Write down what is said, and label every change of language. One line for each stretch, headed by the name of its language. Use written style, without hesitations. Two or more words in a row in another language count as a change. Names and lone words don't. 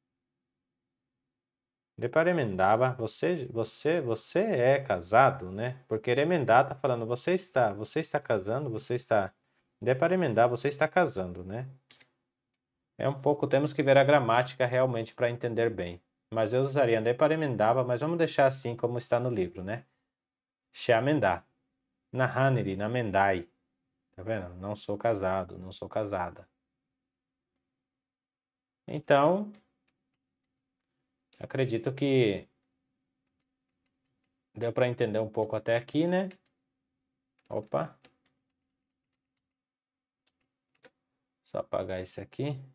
Portuguese: Depois remendava, você é casado, né? Porque remendar tá falando você está casando, você está. Depois remendar, você está casando, né? É um pouco, temos que ver a gramática realmente para entender bem. Mas eu usaria andei para emendava, mas vamos deixar assim como está no livro, né? Shamendá. Na Haniri, na Mendai. Tá vendo? Não sou casado, não sou casada. Então, acredito que deu para entender um pouco até aqui, né? Opa. Só apagar esse aqui.